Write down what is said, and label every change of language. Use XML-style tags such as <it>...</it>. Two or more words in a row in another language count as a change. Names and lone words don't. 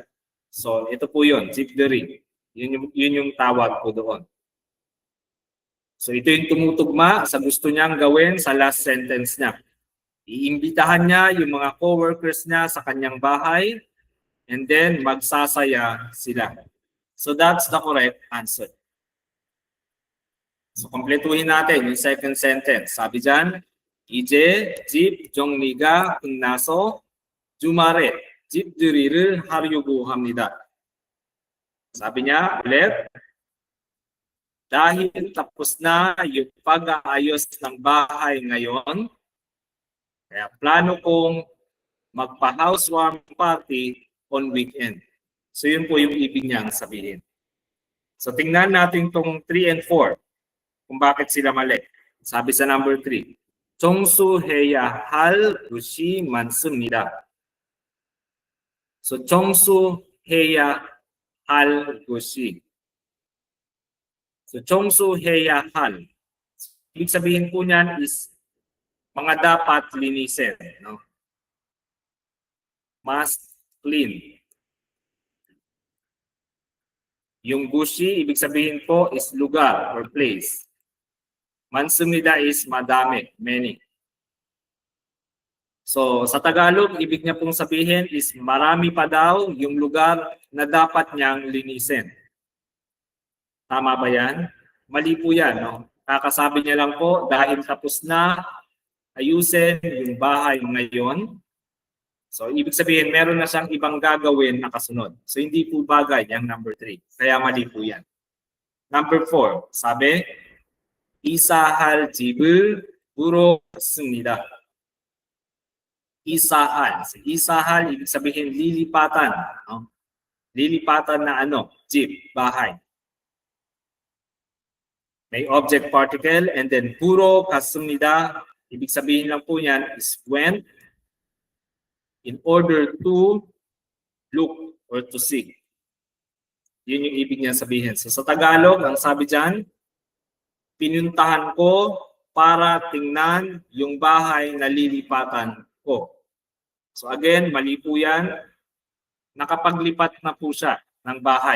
<tl>So ito po yun, jibderi. Yun yung tawag po doon. So ito yung tumutugma sa gusto niyang gawin sa</tl> <en>last sentence</en> <tl>niya. Iimbitahan niya yung mga co-workers niya sa kanyang bahay</tl> <en>and then</en> <tl>magsasaya sila.</tl> <en>So that's the correct answer.</en> <tl>So kompletuhin natin yung second sentence. Sabi dyan,</tl> <ko>이제 집 정리가 끝나서 주말에 집들이를 하려고 합니다.</ko> <tl>Sabi niya ulit, dahil tapos na yung pag-aayos ng bahay ngayon, kaya plano kong magpa-housewarming party</tl> <en>on weekend.</en> <tl>So yun po yung ibig niyang sabihin. So tingnan natin tong 3 and 4 kung bakit sila mali. Sabi sa number 3,</tl> <ko>청소해야 할 것이 많습니다. So 청소해야 할 것이. So 청소해야 할.</ko> <tl>Ibig sabihin po niyan is mga dapat linisin, no?</tl> <en>Must clean.</en> <tl>Yung gushi, ibig sabihin po is lugar or place. Mansumida is madami, many. So sa Tagalog, ibig niya pong sabihin is marami pa daw yung lugar na dapat niyang linisin. Tama ba yan? Mali po yan, no? Kakasabi niya lang po dahil tapos na ayusin yung bahay ngayon. So ibig sabihin meron na siyang ibang gagawin na kasunod. So hindi po bagay yung number 3. Kaya mali po yan. Number 4, sabi,</tl> <ko>이사할 집을 보러 갔습니다. 이사할. 이사할</ko> <tl>ibig sabihin lilipatan, no? Lilipatan na ano? Jeep, bahay. May</tl> <en>object particle and then</en> <tl>puro 갔습니다. Ibig sabihin lang po niyan is</tl> <en>went in order to look or to see.</en> <tl>Yun yung ibig niya sabihin. So sa Tagalog, ang sabi diyan, pinuntahan ko para tingnan yung bahay na lilipatan ko. So again, mali po yan. Nakapaglipat na po siya ng bahay.</tl>